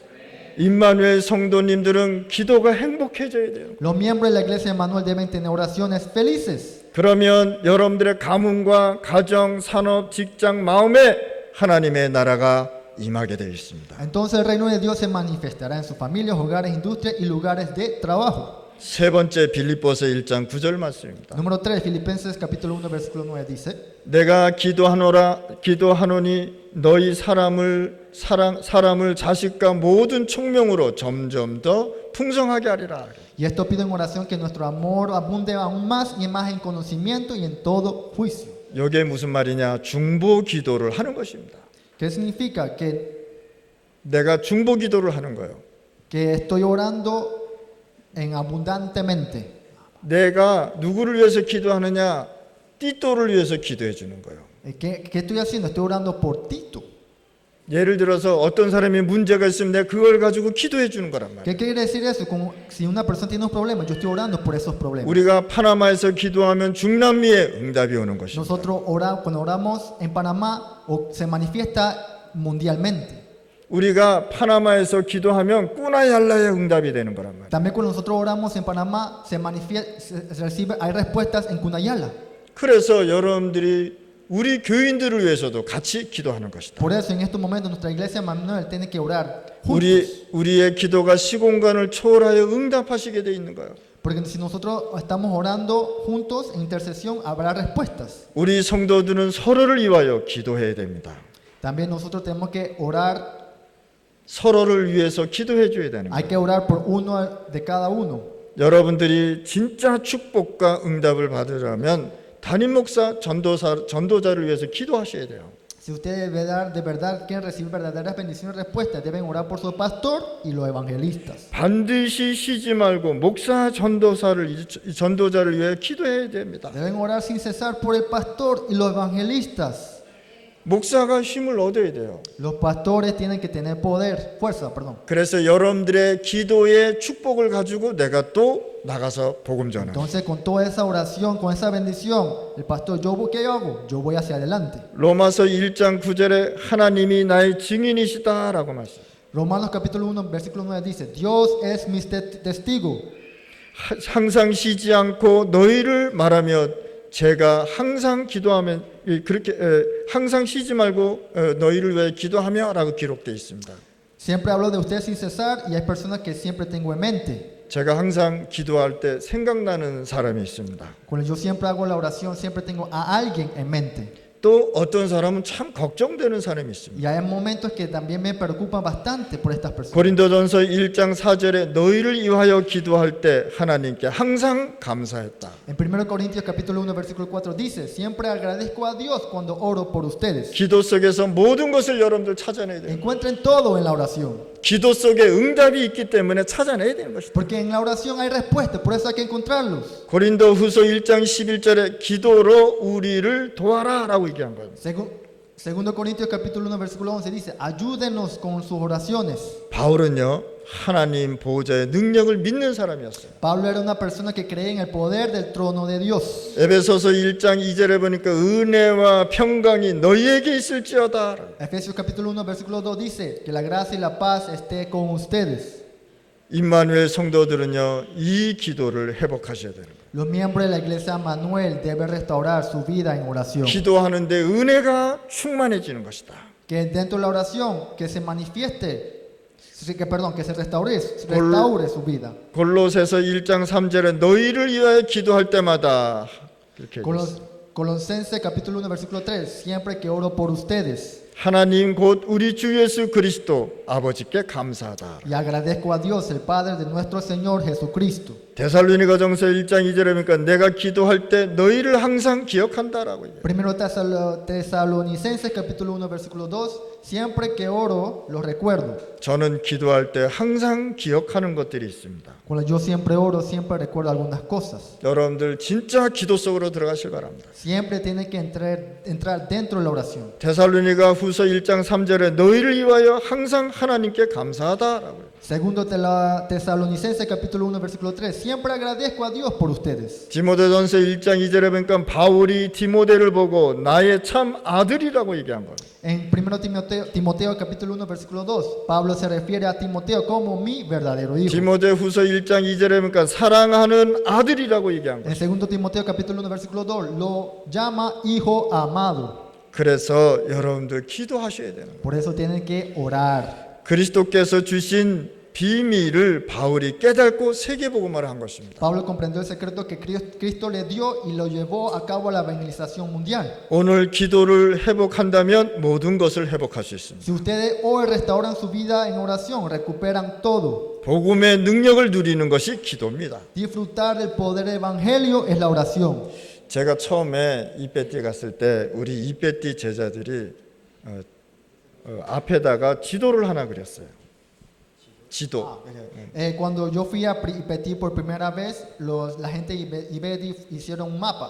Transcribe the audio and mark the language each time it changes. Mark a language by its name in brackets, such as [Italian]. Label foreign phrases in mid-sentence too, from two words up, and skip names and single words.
[Korean] 아멘. 임마누엘 성도님들은 기도가 행복해져야 돼요. [Spanish] Los miembros de la iglesia de Manuel deben tener oraciones felices. [Korean] 그러면 여러분들의 가문과 가정, 산업, 직장, 마음에 하나님의 나라가 임하게 되어 있습니다. [Spanish] Entonces el reino de Dios se manifestará en sus familias, hogares, industrias y lugares de trabajo. [Korean] 세 번째 빌립보서 1장 9절 말씀입니다. [Spanish] Número 3, Filipenses capítulo 1, versículo 9 dice: [Korean] 내가 기도하노니 너희 사람을 자식과 모든 총명으로 점점 더 풍성하게 하리라. [Spanish] Y esto pido en oración que nuestro amor abunde aún más y más en conocimiento y en todo juicio. [Korean] 이게 무슨 말이냐? 중보 기도를 하는 것입니다. [Spanish] ¿Qué significa? [Korean] 내가 중보 기도를 하는 거예요. [Spanish] Que estoy orando en abundantemente. [Korean] 내가 누구를 위해서 기도하느냐? 띠또를 위해서 기도해 주는 거예요. [Spanish] ¿Qué estoy haciendo? Estoy orando por Tito. [Korean] 예를 들어서 어떤 사람이 문제가 있으면 내가 그걸 가지고 기도해 주는 거란 말이에요. [Spanish] ¿Qué quiere decir eso? Como si una persona tiene un problema, yo estoy orando por esos problemas. [Korean] 우리가 파나마에서 기도하면 중남미에 응답이 오는 것입니다. [Spanish] Nosotros cuando oramos en Panamá se manifiesta mundialmente. [Korean] 우리가 파나마에서 기도하면 꾸나얄라의 응답이 되는 거란 말이에요. [Spanish] También cuando nosotros oramos en Panamá se recibe, hay respuestas en Cunayala. [Korean] 그래서 여러분들이 우리 교인들을 위해서도 같이 기도하는 것이다. [Spanish] Por eso en estos momentos nuestra iglesia Manuel tiene que orar juntos. [Korean] 우리의 기도가 시공간을 초월하여 응답하시게 돼 있는 거예요. [Spanish] Porque si nosotros estamos orando juntos en intercesión habrá respuestas. [Korean] 우리 성도들은 서로를 위하여 기도해야 됩니다. [Spanish] También nosotros tenemos que orar, [Korean] 서로를 위해서 기도해 줘야 되는 [Spanish] hay [Korean] 거예요. [Spanish] que orar por uno de cada uno. [Korean] 여러분들이 진짜 축복과 응답을 받으려면 담임 목사, 전도자를 위해서 기도하셔야 돼요. [Spanish] Si ustedes de verdad quieren recibir verdaderas bendiciones y respuestas, deben orar por su pastor y los evangelistas. [Korean] 반드시 쉬지 말고 목사, 전도자를 위해 기도해야 됩니다. [Spanish] Deben orar sin cesar por el pastor y los evangelistas. [Korean] 목사가 힘을 얻어야 돼요. [Spanish] Los pastores tienen que tener poder, fuerza, perdón. [Korean] 그래서 여러분들의 기도의 축복을 가지고 내가 또 나가서 복음 전하는. [Spanish] Entonces, con toda esa oración, con esa bendición, el pastor, ¿qué yo hago? Yo voy hacia adelante. [Korean] 로마서 1장 9절에 하나님이 나의 증인이시다라고 말씀. [Spanish] Romanos capítulo 1, versículo 9 dice: Dios es mi testigo. [Korean] 항상 쉬지 않고 너희를 말하며 제가 항상 기도하면 그렇게 항상 쉬지 말고 너희를 위해 기도하며라고 기록되어 있습니다. [Spanish] Siempre hablo de ustedes sin cesar y hay personas que siempre tengo en mente. [Korean] 제가 항상 기도할 때 생각나는 사람이 있습니다. [Spanish] Cuando yo siempre hago la oración, siempre tengo a alguien en mente. [Korean] 또 어떤 사람은 참 걱정되는 사람이 있습니다. [Spanish] Y hay momentos que también me preocupan bastante por estas personas. [Korean] 고린도전서 1장 4절에 너희를 위하여 기도할 때 하나님께 항상 감사했다. [Spanish] En 1 Corintios capítulo 1 versículo 4 dice: Siempre agradezco a Dios cuando oro por ustedes. [Korean] 기도 속에서 모든 것을 여러분들 찾아내야 돼요. [Spanish] Encuentren todo en la oración. [Korean] 기도 속에 응답이 있기 때문에 찾아내야 되는 것이다. [Spanish] Porque en la oración hay respuestas, por eso hay que encontrarlos. [Korean] 고린도후서 1장 11절에 기도로 우리를 도와라라고 얘기한 거예요. [Spanish] Segundo Corintios capítulo 1 versículo 11 dice: Ayúdenos con sus oraciones. [Korean] 바울은요 하나님 보호자의 능력을 믿는 사람이었어요. [Spanish] Pablo era una persona que creía en el poder del trono de Dios. [Korean] 에베소서 1장 2절에 보니까 은혜와 평강이 너희에게 있을지어다. [Spanish] Efesios capítulo 1 versículo 2 dice que la gracia y la paz esté con ustedes. [Korean] 임마누엘 성도들은요 이 기도를 회복하셔야 되는 거예요. [Spanish] Los miembros de la iglesia Manuel deben restaurar su vida en oración. [Korean] 기도하는데 은혜가 충만해지는 것이다. [Spanish] Que dentro de la oración que se manifieste, que se restaure su vida. [Korean] 골로새서 1장 3절에 너희를 위하여 기도할 때마다 이렇게 [Spanish] Colosenses capítulo 1 versículo 3, siempre que oro por ustedes. [Korean] 하나님 곧 우리 주 예수 그리스도 아버지께 감사하다. [Spanish] Y agradezco a Dios, el Padre de nuestro Señor Jesucristo. [Korean] 데살로니가전서 1장 2절에 보니까 내가 기도할 때 너희를 항상 기억한다라고 얘기해요. [Spanish] Primero Tesalonicenses capítulo 1 versículo 2, siempre que oro los recuerdo. [Korean] 저는 기도할 때 항상 기억하는 것들이 있습니다. [Spanish] Cuando yo siempre oro, siempre recuerdo algunas cosas. [Korean] 여러분들 진짜 기도 속으로 들어가실 바랍니다. [Spanish] Siempre tiene que entrar dentro de la oración. [Korean] 데살로니가 후서 1장 3절에 너희를 위하여 항상 하나님께 감사하다라고요. [Spanish] Segundo Tesalonicenses capítulo 1 versículo 3. Siempre agradezco a Dios por ustedes. [Korean] 디모데전서 1장 2절에 보니까 바울이 디모데를 보고 나의 참 아들이라고 얘기한 거예요. [Spanish] En 1 Timoteo capítulo 1 versículo 2, Pablo se refiere a Timoteo como mi verdadero hijo. [Korean] 디모데 후서 1장 2절에 보니까 사랑하는 아들이라고 얘기한 거예요. [Spanish] En 2 Timoteo capítulo 1 versículo 2 lo llama hijo amado. [Korean] 그래서 여러분들 기도하셔야 되는 거예요. [Spanish] Por eso tienen que orar. [Korean] 그리스도께서 주신 비밀을 바울이 깨닫고 세계복음화를 한 것입니다. [Spanish] Pablo comprendió el secreto que Cristo le dio y lo llevó a cabo a la evangelización mundial. [Korean] 오늘 기도를 회복한다면 모든 것을 회복할 수 있습니다. [Spanish] Si ustedes hoy restauran su vida en oración, recuperan todo. [Korean] 복음의 능력을 누리는 것이 기도입니다. [Spanish] Disfrutar del poder del evangelio es la oración. [Korean] 제가 처음에 이베티 갔을 때 우리 이베티 제자들이 앞에다가 지도를 하나 그렸어요. 지도. [Spanish] Cuando yo fui a Petit por primera vez, la gente de Ibeti hicieron un mapa.